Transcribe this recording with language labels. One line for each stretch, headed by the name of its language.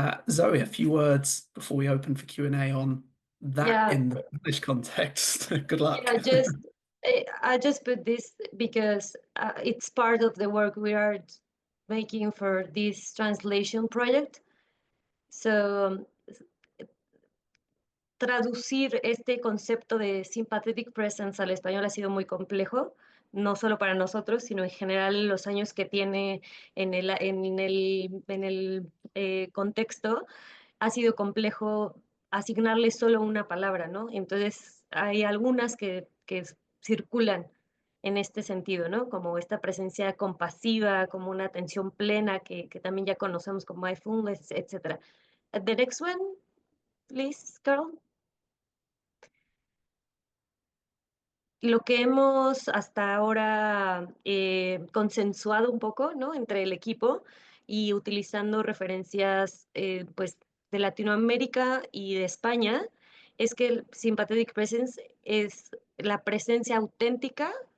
English: Zoe, a few words before we open for Q&A on that in the English context. Good luck. Yeah, I just put this because it's part of the work we are making for this translation project.
Spanish: So traducir este concepto de sympathetic presence al español ha sido muy complejo, no solo para nosotros, sino en general los años que tiene en el contexto, ha sido complejo asignarle solo una palabra, ¿no? Entonces hay algunas que circulan en este sentido, ¿no? Como esta presencia compasiva, como una atención plena, que también ya conocemos como mindfulness, etc.
English: The next one, please, Karl.
Spanish: Lo que hemos hasta ahora consensuado un poco, ¿no? Entre el equipo y utilizando referencias pues de Latinoamérica y de España, es que el sympathetic presence es la presencia auténtica,